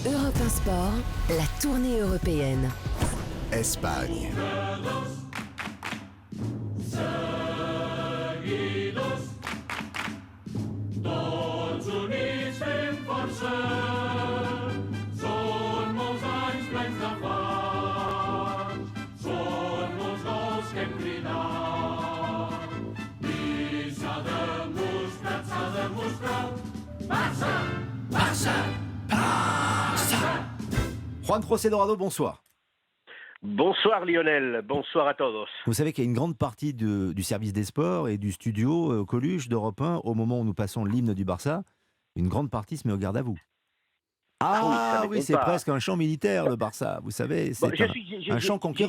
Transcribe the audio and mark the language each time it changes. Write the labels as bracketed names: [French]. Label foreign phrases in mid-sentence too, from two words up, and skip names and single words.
[French] Europe 1 Sport, la tournée européenne. Espagne. [Catalan] Tots units fem força, són molts anys plens de fang, són molts gols que hem cridat, i s'ha demostrat, Barça, Barça, Barça! [French] Juan José Dorado, bonsoir. Bonsoir Lionel, bonsoir à todos. Vous savez qu'il y a une grande partie du service des sports et du studio Coluche d'Europe 1, au moment où nous passons l'hymne du Barça, une grande partie se met au garde à vous. Ah oui, c'est presque un champ militaire le Barça, vous savez, c'est un champ conquérant.